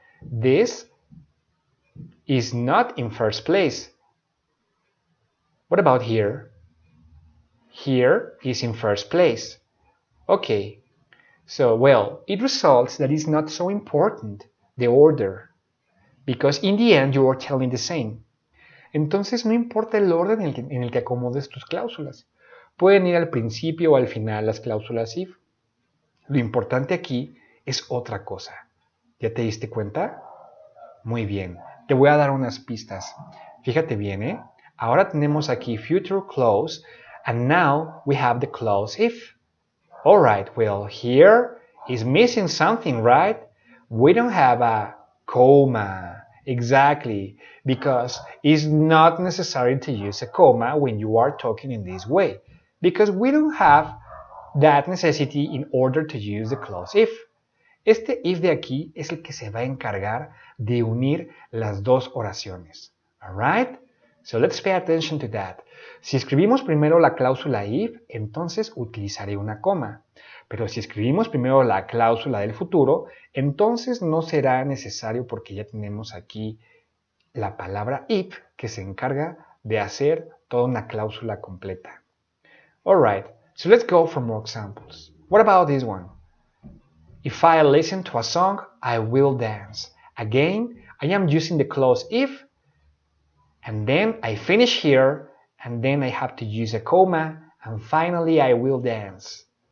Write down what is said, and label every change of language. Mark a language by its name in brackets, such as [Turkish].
[English] This is not in first place. What about here? Here is in first place. Okay, so well, it results that it's not so important, the order, because in the end you are telling the same. [Spanish] Entonces no importa el orden en el que acomodes tus cláusulas. Pueden ir al principio o al final las cláusulas if. Lo importante aquí es otra cosa. ¿Ya te diste cuenta? Muy bien, te voy a dar unas pistas. Fíjate bien, ¿eh? Ahora tenemos aquí [English] future clause, and now we have the clause if. Alright, well, here is missing something, right? We don't have a comma. Exactly, because it's not necessary to use a comma when you are talking in this way, because we don't have that necessity in order to use the clause if. [Spanish] Este if de aquí es el que se va a encargar de unir las dos oraciones. [English] Alright? So let's pay attention to that. [Spanish] Si escribimos primero la cláusula if, entonces utilizaré una coma. Pero si escribimos primero la cláusula del futuro, entonces no será necesario porque ya tenemos aquí la palabra if que se encarga de hacer toda una cláusula completa. [English] Alright, so let's go for more examples. What about this one? If I listen to a song, I will dance. Again, I am using the clause if, and then I finish here, and then I have to use a comma, and finally I will dance.